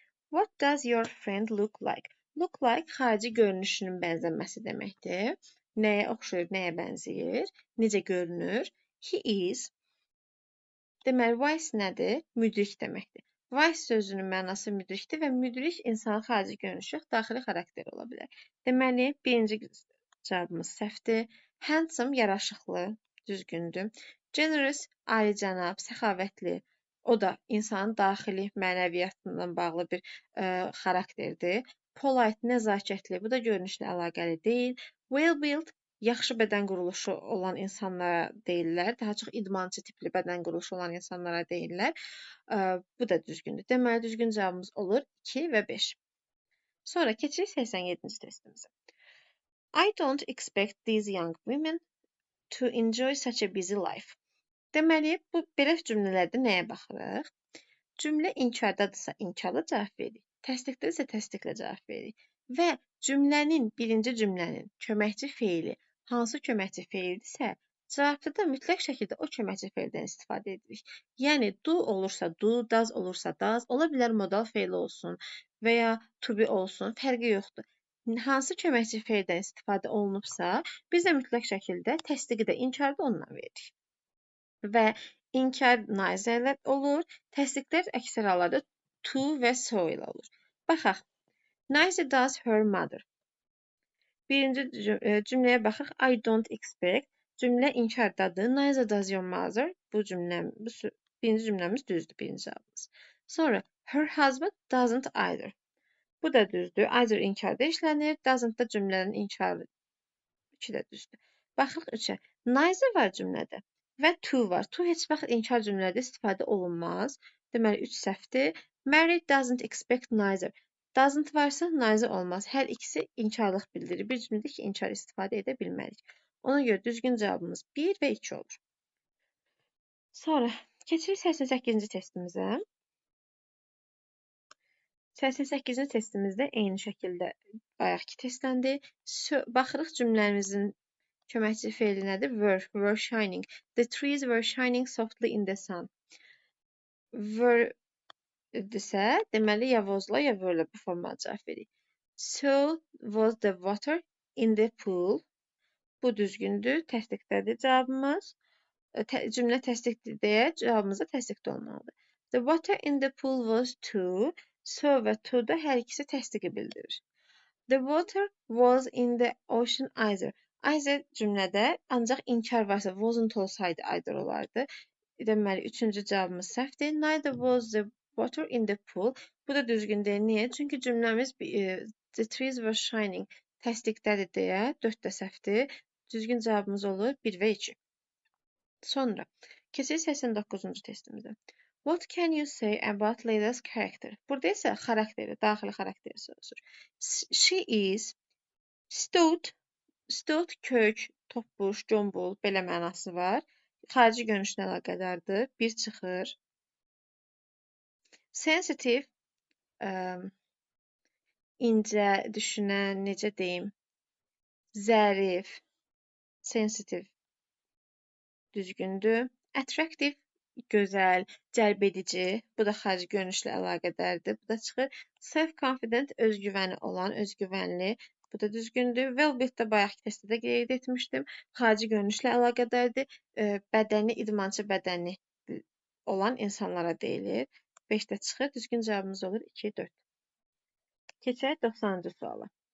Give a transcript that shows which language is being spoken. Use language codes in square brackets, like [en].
[en] What does your friend look like? [az] Look like xarici görünüşünün bənzəməsi deməkdir. Nəyə oxşayır, nəyə bənzəyir, necə görünür? He is. Deməli, wise nədir? Müdrik deməkdir. Wise sözünün mənası müdrikdir və müdrik insanın xarici görünüşü yox, daxili xarakteri ola bilər. Deməli, birinci cavabımız səhvdir. Handsome, yaraşıqlı, düzgündür. Generous, alicənab, səxavətli. O da insanın daxili mənəviyyatından bağlı bir xarakterdir. Polite, nəzakətli, bu da görünüşlə əlaqəli deyil. Well-built, yaxşı bədən quruluşu olan insanlara deyirlər. Daha çox idmançı tipli bədən quruluşu olan insanlara deyirlər. Bu da düzgündür. Deməli, düzgün cavabımız olur 2 və 5. Sonra keçirik 87-ci testimizə. [en] I don't expect these young women to enjoy such a busy life. [az] Deməli, bu belə cümlələrdə nəyə baxırıq? Cümlə inkardadırsa inkarla cavab veririk. Təsdiqdədirsə təsdiqlə cavab veririk. Və cümlənin, birinci cümlənin köməkçi feili hansı köməkçi feildirsə, cavabda da mütləq şəkildə o köməkçi feildən istifadə edirik. Yəni, do olursa do, does olursa does, ola bilər modal feili olsun və ya to be olsun, fərqi yoxdur. Hansı köməkçi feildən istifadə olunubsa, biz də mütləq şəkildə təsdiqi də inkarı da onunla veririk. Və inkar neither ilə olur, təsdiqlər əksər hallarda to və so ilə olur. Baxaq. [en] Neither does her mother. [az] Birinci cümləyə baxaq. [en] I don't expect. [az] Cümlə inkardadır. [en] Neither does your mother. [az] Birinci cümləmiz düzdür, birinci cavabımız. [en] Sonra her husband doesn't either. [az] Bu da düzdür. Either inkarda işlənir. Doesn't da cümlənin inkarı. 2 də düzdür. Baxırıq 3-ə. Neither var cümlədə və to var. To heç vaxt inkar cümlədə istifadə olunmaz. Deməli 3 səhvdir. [en] Mary doesn't expect neither. [az] Doesn't varsa neither olmaz. Hər ikisi inkarlıq bildirir. Bir cümlədə ki, inkar istifadə edə bilmərik. Ona görə düzgün cavabımız 1 və 2 olur. Sonra keçirik 88-ci testimizə. 88-ci testimizdə eyni şəkildə bayaqki testləndi. Baxırıq cümləmizin köməkçi feili nədir? [en] Were shining. The trees were shining softly in the sun. [az] Were desə, deməli ya was-la ya were-la bu formada cavab veririk. [en] So was the water in the pool. [az] Bu düzgündür. Təsdiqdədir cavabımız. Cümlə təsdiqdir deyə cavabımız da təsdiqdə olmalıdır. [en] The water in the pool was too. [az] So və to da hər ikisi təsdiqi bildirir. [en] The water was in the ocean either. [az] Either cümlədə ancaq inkar varsa wasn't olsaydı either olardı. Deməli, 3-cü cavabımız səhvdir. [en] Neither was the water in the pool. [az] Bu da düzgün deyil. Niyə? Çünki cümləmiz [en] the trees were shining [az] təsdiqdədir deyə 4 də səhvdir. Düzgün cavabımız olur 1 və 2. Sonra keçirik 89-cu testimizə. [en] What can you say about Layla's character? [az] Burada isə xarakteri, daxili xarakteri soruşur. She is stout, stout kök, topbuş, combul, belə mənası var. Xarici görünüşlə əlaqədardır. 1 çıxır. Sensitive, incə, düşünən, necə deyim, zərif, sensitive, düzgündür. Attractive, gözəl, cəlbedici, bu da xarici görünüşlə əlaqədardır. Bu da çıxır. Self-confident, özgüvəni olan, özgüvənli, bu da düzgündür. Well-built də bayaqki testdə də qeyd etmişdim. Xarici görünüşlə əlaqədardır. Bədəni, idmançı bədəni olan insanlara deyilir. 5 də çıxır. Düzgün cavabımız olur 2, 4. Keçək 90-cı suala.